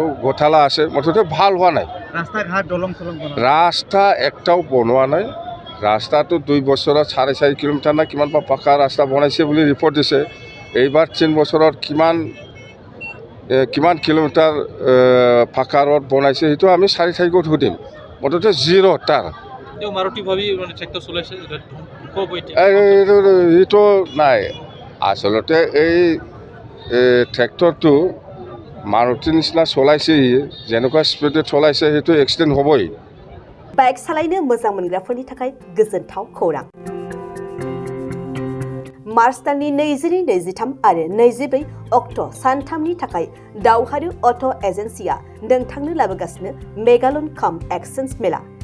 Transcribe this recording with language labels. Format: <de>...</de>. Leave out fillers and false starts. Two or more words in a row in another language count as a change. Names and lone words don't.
<as>ঘোটালা আছে মুঠতে ভাল হোৱা নাই ৰাস্তা একটাও বনোৱা নাই ৰাস্তাটো 2 বছৰত 4.5 কিলোমিটাৰ না কিমান পাকা ৰাস্তা বনাইছে বুলি ৰিপৰ্ট দিছে এইবাৰ 3 বছৰত কিমান কিলোমিটাৰ পাকা ৰোড বনাইছে সেইটো আমি 4 গত সুধিম মুঠতে জিৰ' তাৰ এইটো নাই আচলতে এই ট্ৰেক্টৰটো মাৰুতিৰ নিচিনা চলাইছে যেনেকুৱা স্পীডত চলাইছে সেইটো এক্সিডেণ্ট হ'বই</as> <brx>बाइक सालायनो मोजां मोनग्राफोरनि थाखाय गोजोनथाव खौरां मार्च दाननि 22-23 आरो 24 अक्ट' सानथामनि थाखाय दावहारु अट' एजेन्सिया नोंथांनो लाबोगासिनो मेगालन काम एक्सचेन्ज मेला</brx>